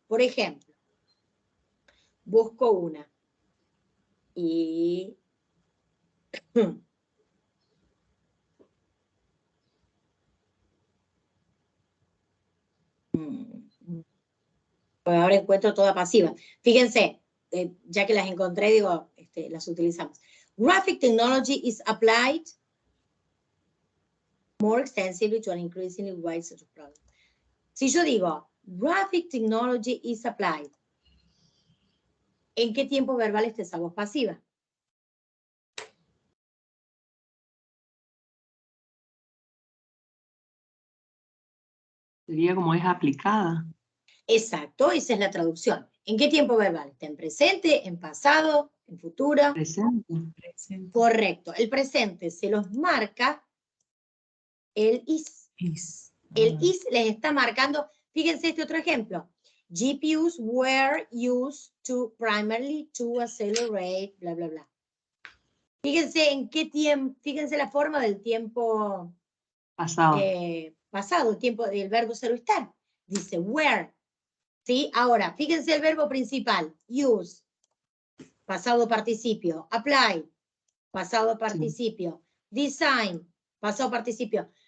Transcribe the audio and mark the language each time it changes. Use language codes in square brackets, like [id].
[es] Por ejemplo, busco una y pues ahora encuentro toda pasiva. Fíjense, ya que las encontré, digo, las utilizamos. [en] Graphic technology is applied more extensively to an increasingly wide set of problems. [es] Si yo digo, [en] graphic technology is applied, [es] ¿en qué tiempo verbal está esa voz pasiva? Sería como es aplicada. Exacto, esa es la traducción. ¿En qué tiempo verbal? ¿Está en presente, en pasado, en futuro? Presente. Correcto. El presente se los marca el is. El is les está marcando, fíjense este otro ejemplo. [en] GPUs were used primarily to accelerate, bla, bla, bla. [es] Fíjense en qué tiempo, fíjense la forma del tiempo Pasado. Pasado, el tiempo del verbo cero estar. Dice were. ¿Sí? Ahora, fíjense el verbo principal, use, pasado participio, apply, pasado participio, design, pasado participio.